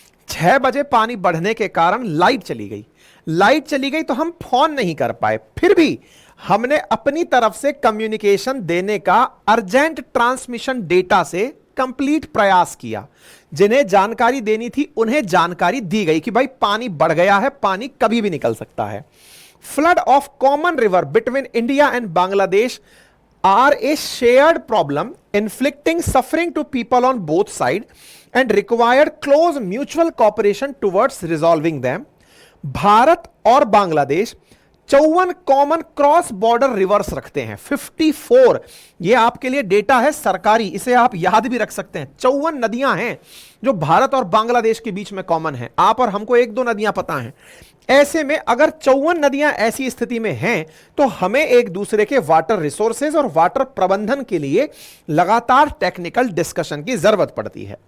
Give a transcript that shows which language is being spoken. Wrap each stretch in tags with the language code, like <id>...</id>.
<hi>6 बजे पानी बढ़ने के कारण लाइट चली गई। लाइट चली गई तो हम फोन नहीं कर पाए, फिर भी हमने अपनी तरफ से कम्युनिकेशन देने का अर्जेंट ट्रांसमिशन डेटा से कंप्लीट प्रयास किया। जिन्हें जानकारी देनी थी उन्हें जानकारी दी गई कि भाई पानी बढ़ गया है, पानी कभी भी निकल सकता है।</hi> <en>Flood of common river between India and Bangladesh are a shared problem inflicting suffering to people on both sides and required close mutual cooperation towards resolving them।</en> <hi>Bharat और Bangladesh 54 common cross border reverse रखते हैं। 54 ये आपके लिए डेटा है सरकारी, इसे आप याद भी रख सकते हैं। 54 नदियां हैं जो भारत और बांग्लादेश के बीच में कॉमन है। आप और हमको 1-2 नदियां पता हैं। ऐसे में अगर 54 नदियां ऐसी स्थिति में हैं तो हमें एक दूसरे के वाटर रिसोर्सेज और वाटर प्रबंधन के लिए लगातार टेक्निकल डिस्कशन की जरूरत पड़ती है।</hi>